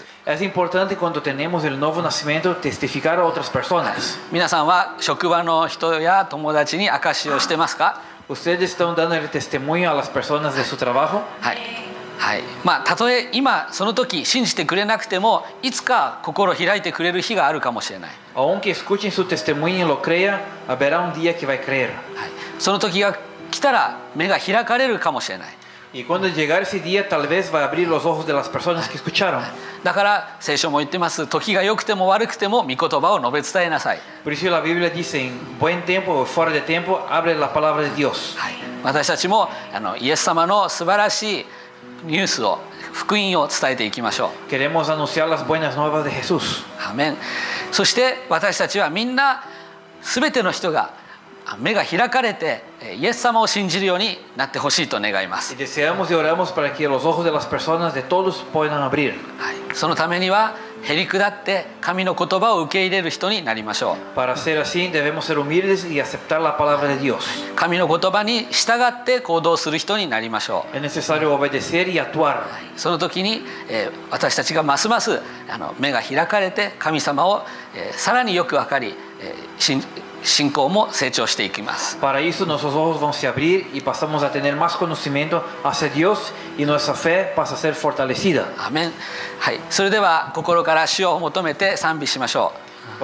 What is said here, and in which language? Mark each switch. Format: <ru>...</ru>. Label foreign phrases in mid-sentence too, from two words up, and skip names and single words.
<es>Es importante cuando tenemos el nuevo nacimiento testificar a otras personas.</es> <ja>皆さんは職場の人や友達に証しをしてますか？</ja> <es>¿Ustedes están dando el testimonio a las personas de su trabajo?</es> <ja>はいはい、たとえ今その時信じてくれなくてもいつか心を開いてくれる日があるかもしれない。</ja> <es>Aunque escuchen su testimonio y lo crean, habrá un día que va a creer.</es> <ja>はい、その時が来来たら目が開かれるかもしれない。</ja> <es>Y cuando llegar ese día, tal vez va a abrir los ojos de las personas que escucharon.</es> <ja>だから聖書も言ってます。時が良くても悪くても御言葉を述べ伝えなさい。</ja> <es>Por eso la Biblia dice, en buen tiempo o fuera de tiempo, abre la palabra de Dios.</es> <ja>私たちもイエス様の素晴らしいニュースを福音を伝えていきましょう。</ja> <es>Queremos anunciar las buenas nuevas de Jesús.</es> <ja>アーメン。そして私たちはみんな全ての人が目が開かれてイエス様を信じるようになってほしいと願います。</ja> <es>Y deseamos y oramos para que los ojos de las personas, de todos, puedan abrir.</es> <ja>そのためにはへり下って神の言葉を受け入れる人になりましょう。</ja> <es>Para ser así, debemos ser humildes y aceptar la palabra de Dios.</es> <ja>神の言葉に従って行動する人になりましょう。</ja> <es>Es necesario obedecer y actuar.</es> <ja>その時に私たちがますます目が開かれて神様をさらによく分かり信仰も成長していきます。</ja> <es>Para eso nuestros ojos van a abrir y pasamos a tener más conocimiento hacia Dios y nuestra fe pasa a ser fortalecida.</es> <ja>アーメン。はい、それでは心から主を求めて賛美しましょう。</ja>